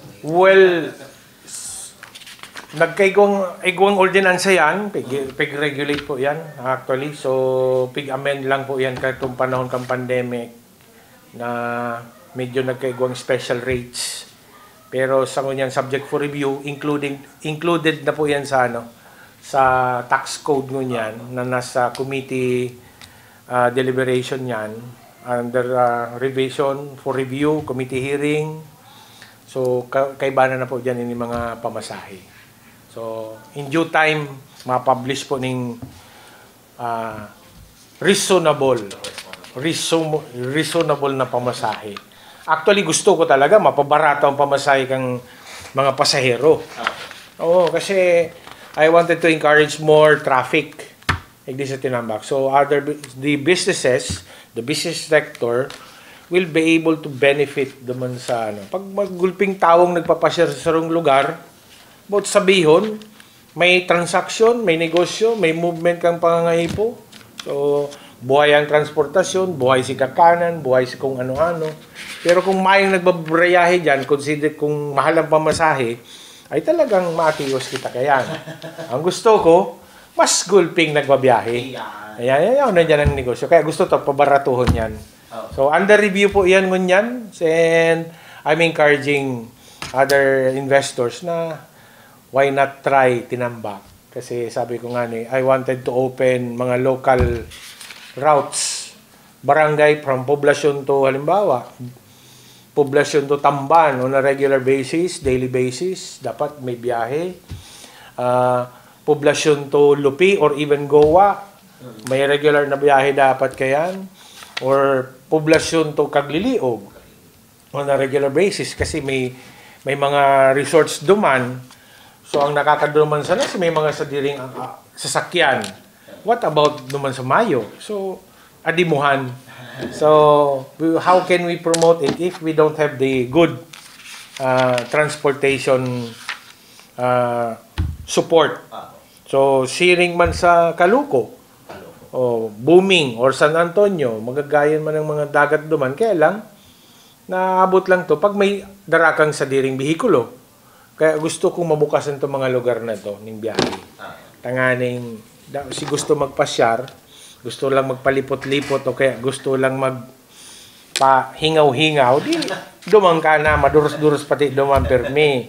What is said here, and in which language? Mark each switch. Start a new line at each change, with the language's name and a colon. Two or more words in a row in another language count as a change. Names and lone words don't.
Bikol: Well, nagkaigwang ordinansa yan, pig-regulate po yan actually. So, pig-amend lang po yan katong panahon kang pandemic na medyo nagkaigwang
English: special rates.
Bikol: Pero sa ngunyan,
English: subject for review, included
Bikol: na po yan sa sa
English: tax code
Bikol: ngunyan na nasa
English: committee deliberation yan under revision for review, committee hearing. So,
Bikol: kaibanan na po dyan yung mga pamasahe.
English: So, in due time,
Filipino: ma-publish po ng reasonable na pamasahe. Actually, gusto ko talaga mapabarato ang pamasahe kang mga pasahero. Oo, kasi
English: I wanted to encourage more traffic like this sa Tinambak.
Bikol: So,
English: the business sector will be able to benefit
Bikol: naman sa Pag magulping taong nagpapasyar sa sarong lugar, about sabihon, may transaction, may negosyo, may movement kang pangangahipo. So, buhay ang transportasyon, buhay si kakanan, buhay si kung ano-ano. Pero kung mayong nagbabrayahe dyan, consider kung mahal ang pamasahe, ay talagang maatios kita kayan. Ang gusto ko, mas gulping nagbabiyahe.
Filipino: Ayan, nandiyan ang negosyo. Kaya gusto to pabaratuhon yan.
Bikol: So, under review po yan ngunyan.
English: And I'm encouraging other investors na why not try Tinambak?
Filipino: Kasi sabi ko nga
English: I wanted to open
Filipino: mga
English: local routes. Barangay from poblasyon to halimbawa, poblasyon to Tamban on a regular basis, daily basis,
Filipino: dapat may biyahe.
Bikol: Poblasyon to Lupi or even Goa, may regular na biyahe dapat kayan.
English: Or poblasyon to Kagliliog on a regular basis
Bikol: kasi may mga
English: resorts duman.
Bikol: So, ang nakakaduman sana may mga sadiring sasakyan.
English: What about
Bikol: duman sa Mayo? So, adimuhan.
English: So, how can we promote it if we don't have the good transportation support? So,
Bikol: siring man sa Caloocan, o Booming, or San Antonio, magagayan man ng mga dagat duman. Kaya lang, naabot lang to pag may darakang sadiring bihikulo.
Filipino: Kaya gusto kong mabukasan itong mga lugar na to ng biyahe.
Bikol: Tanganing, si gusto magpasyar, gusto lang magpalipot-lipot o kaya gusto lang magpahingaw-hingaw, di dumang ka na, maduros-duros pati dumang permi.